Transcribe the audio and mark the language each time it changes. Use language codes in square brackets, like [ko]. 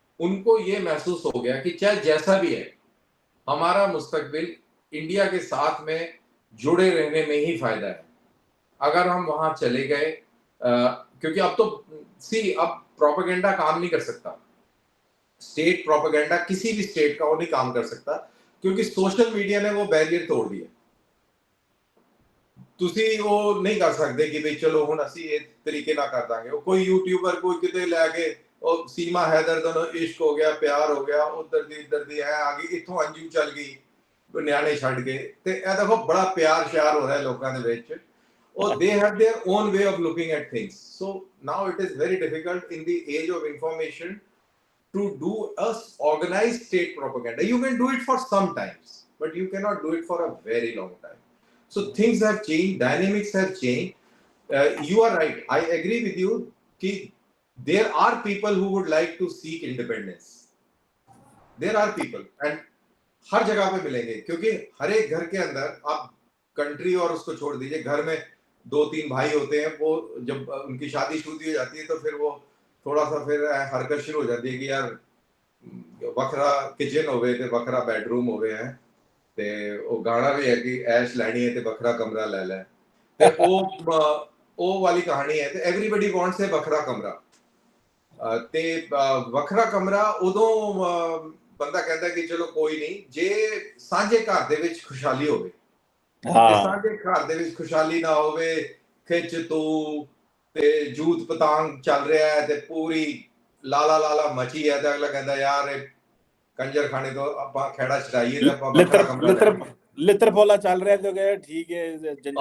[hi] उनको ये महसूस हो गया कि चाहे जैसा भी है, हमारा मुस्तकबिल इंडिया के साथ में जुड़े रहने में ही फायदा है। अगर हम वहां चले गए, क्योंकि अब तो अब प्रोपेगेंडा काम नहीं कर सकता, स्टेट प्रोपेगेंडा किसी भी स्टेट का वो नहीं काम कर सकता, क्योंकि सोशल मीडिया ने वो बैरियर तोड़ दिया। [pa] ਤੁਸੀਂ ਉਹ ਨਹੀਂ ਕਰ ਸਕਦੇ ਕਿ ਵੀ ਚਲੋ ਹੁਣ ਅਸੀਂ ਇਹ ਤਰੀਕੇ ਨਾਲ ਕਰ ਦਾਂਗੇ। ਉਹ ਕੋਈ ਯੂਟਿਊਬਰ ਕੋਈ ਕਿਤੇ ਲੈ ਕੇ ਉਹ ਸੀਮਾ ਹੈਦਰ ਦਾ ਇਸ਼ਕ ਹੋ ਗਿਆ, ਪਿਆਰ ਹੋ ਗਿਆ, ਉਧਰ ਦੀ ਇੱਧਰ ਦੀ ਹੈ ਆ ਗਈ, ਇੱਥੋਂ ਅੰਜੂ ਚੱਲ ਗਈ ਨਿਆਣੇ ਛੱਡ ਕੇ, ਤੇ ਇਹ ਦੇਖੋ ਬੜਾ ਪਿਆਰ ਸ਼ਿਆਰ ਹੋ ਰਿਹਾ ਲੋਕਾਂ ਦੇ ਵਿੱਚ। [en] ਉਹ they have their own way of looking at things, so now it is very difficult in the age of information to do a organized state propaganda. You can do it for some times, but you cannot do it for a very long time. So things have changed, dynamics have changed. You are right. I agree with you that there are people who would like to seek independence. There are people, and [hi] हर जगह पे मिलेंगे, क्योंकि हर एक घर के अंदर आप country और उसको छोड़ दीजिए, घर में 2-3 भाई होते हैं, वो जब उनकी शादी शुरू हो जाती है तो फिर वो थोड़ा सा फिर हरकत शुरू हो जाती है कि यार वखरा किचन हो गए थे, वखरा बेडरूम हो गए हैं, [pa] ਤੇ ਉਹ ਗਾਣਾ ਵੀ ਹੈ ਕਿ ਐਸ਼ ਲੈਣੀ ਹੈ ਤੇ ਵੱਖਰਾ ਕਮਰਾ ਲੈ ਲੈ, ਤੇ ਉਹ ਵਾਲੀ ਕਹਾਣੀ ਹੈ। ਤੇ [en] everybody wants a [pa] ਵੱਖਰਾ ਕਮਰਾ, ਤੇ ਵੱਖਰਾ ਕਮਰਾ ਉਦੋਂ ਬੰਦਾ ਕਹਿੰਦਾ ਕਿ ਚਲੋ ਕੋਈ ਨਹੀਂ, ਜੇ ਸਾਂਝੇ ਘਰ ਦੇ ਵਿੱਚ ਖੁਸ਼ਹਾਲੀ ਹੋਵੇ। ਜੇ ਸਾਂਝੇ ਘਰ ਦੇ ਵਿੱਚ ਖੁਸ਼ਹਾਲੀ ਨਾ ਹੋਵੇ, ਖਿੱਚ ਤੂੰ ਤੇ ਜੂਤ ਪਤਾੰਗ ਚੱਲ ਰਿਹਾ ਹੈ ਤੇ ਪੂਰੀ ਲਾਲਾ ਲਾਲਾ ਮਚੀ ਹੈ, ਤੇ ਅਗਲਾ ਕਹਿੰਦਾ ਯਾਰ ਇਹ कंजर खाने तो ਆਪਾਂ ਖੇੜਾ ਚੜਾਈਏ ਤੇ ਆਪਾਂ ਵੱਖਰਾ ਕਮਰਾ ਲਿੱਤਰ ਪੋਲਾ ਚੱਲ ਰਿਹਾ ਤੇ ਕਹਿੰਦਾ ਠੀਕ ਹੈ ਜੰਜਾ,